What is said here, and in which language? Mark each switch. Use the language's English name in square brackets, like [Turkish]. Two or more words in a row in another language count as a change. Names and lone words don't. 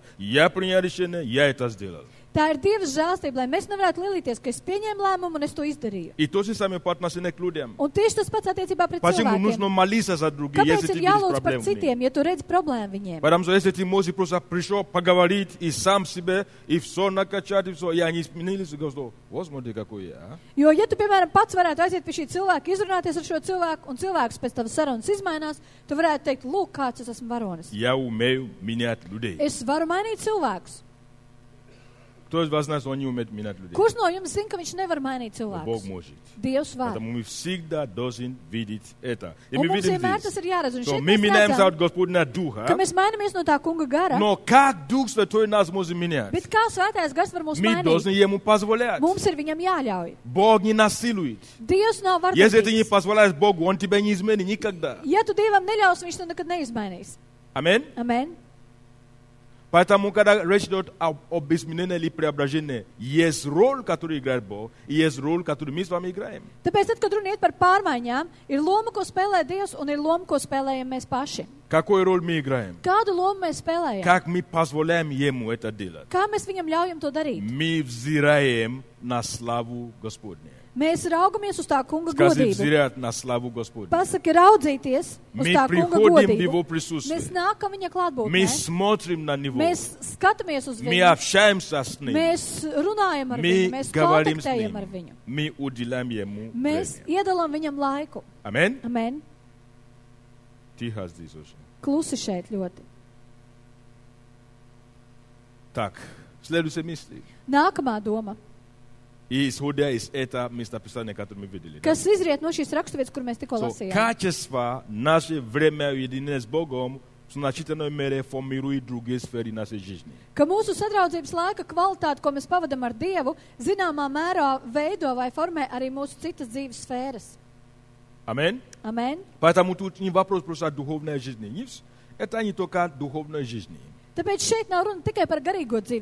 [Russian] Я принял решение, я это сделал. [Latvian] Tā ir Dieva žēlstība, lai mēs nevarētu lielīties, ka es pieņēmu lēmumu un es to izdarīju. [Russian] И то же самое по отношению к людям. [Latvian] Un tieši tas pats attiecībā pret [Russian] Почему [Latvian] cilvēkiem. [Russian] нужно молиться за других, [Latvian] Kāpēc [Russian] если [Latvian] ir [Russian] ты видишь [Latvian] jālūdz par [Russian] проблемы? [Latvian] citiem, ja tu redzi problēmu viņiem? [Russian] Потому что если ты можешь просто пришел поговорить и сам себе, и все накачать, и все, и они изменились, и говорят, возможно, какой я. [Latvian] Jo, ja tu, piemēram, pats varētu aiziet pie šī cilvēka, izrunāties ar šo cilvēku, un cilvēks pēc tavas sarunas izmainās, tu varētu teikt, lūk, kāds es esmu varonis. [Russian] Я умею менять людей. [Latvian] Es varu mainīt cilvēkus. [Russian] Кто из вас знает, что он не умеет менять людей? [Latvian] Kurš no jums zina, ka viņš nevar mainīt [Russian] Бог [Latvian] cilvēkus? [Russian] может. [Latvian] Dievs var. [Russian] Поэтому мы всегда должны видеть это. И [Latvian] Un [Russian] мы [Latvian] mums [Russian] видим [Latvian] vienmēr [Russian] здесь, [Latvian] tas ir jāredz. Un [Russian] что [Latvian] šeit [Russian] мы [Latvian] mēs [Russian] меняемся [Latvian] redzam, [Russian] от Господня Духа, [Latvian] ka mēs mainamies no tā kunga gara, [Russian] но как Дух Святой нас может менять? [Latvian] bet kā svētais gars var mūs [Russian] Мы должны [Latvian] mainīt? [Russian] Ему позволять. [Latvian] Mums ir viņam jāļauj. [Russian] Бог не насилует. [Latvian] Dievs nav [Russian] Если ты не [Latvian] vardarbīgs. [Russian] позволяешь Богу, Он тебя не изменит никогда. [Latvian] Ja tu Dievam neļaus, viņš to nekad neizmainīs. [Russian] Аминь. [Latvian] Amen. [Russian] Поэтому, когда речь идет об изменении или преображении, есть роль, которую играет Бог, и есть роль, которую мы с вами играем. [Latvian] Tāpēc, tad, kad runa iet par pārmaiņām, ir loma, ko spēlē Dievs, un ir loma, ko spēlējam mēs paši. [Russian] Какую роль мы играем? [Latvian] Kādu lomu mēs spēlējam? [Russian] Как мы позволяем Ему это делать? [Latvian] Kā mēs viņam ļaujam to darīt? [Russian] Мы взираем на славу Господню. [Latvian] Mēs raugamies uz tā kunga [Russian] Скажи, [Latvian] godību. [Russian] взирать на славу Господню. [Latvian] Pasaki raudzīties uz [Russian] Мы [Latvian] tā kunga [Russian] приходим в [Latvian] godību. [Russian] Его [Latvian] Mēs [Russian] присутствие. [Latvian] nākam viņa [Russian] Мы [Latvian] klātbūtnē. [Russian] смотрим на Него. [Latvian] Mēs skatāmies uz [Russian] Мы [Latvian] viņu. [Russian] общаемся с Ним. [Latvian] Mēs runājam ar [Russian] Мы [Latvian] viņu. Mēs [Russian] говорим с [Latvian] kontaktējam ar [Russian] Ним. [Latvian] viņu. [Russian] Мы уделяем Ему [Latvian] Mēs [Russian] время. [Latvian] iedalām viņam laiku. [Russian] Аминь. [Latvian] Amen. [Russian] Тихо здесь очень. [Latvian] Klusi šeit ļoti. [Russian] Так, следующая мысль. [Latvian] Nākamā doma, [Russian] И исходя из этого местописания, которое мы видели. [Latvian] kas izriet no šīs raksturvietas, kur mēs tikko [Russian] So, [Latvian] lasījām. [Russian] качество наше время уединения с Богом в значительной мере формирует другие сферы нашей жизни. [Latvian] Ka mūsu sadraudzības laika kvalitāte, ko mēs pavadam ar Dievu, zināmā mērā veido vai formē arī mūsu citas dzīves sfēras. [Russian] Аминь. [Latvian] Amen. [Russian] Поэтому тут не вопрос просто о духовной жизни. Это не только о духовной жизни. [Latvian] Tāpēc šeit nav runa tikai par garīgo dzīvi.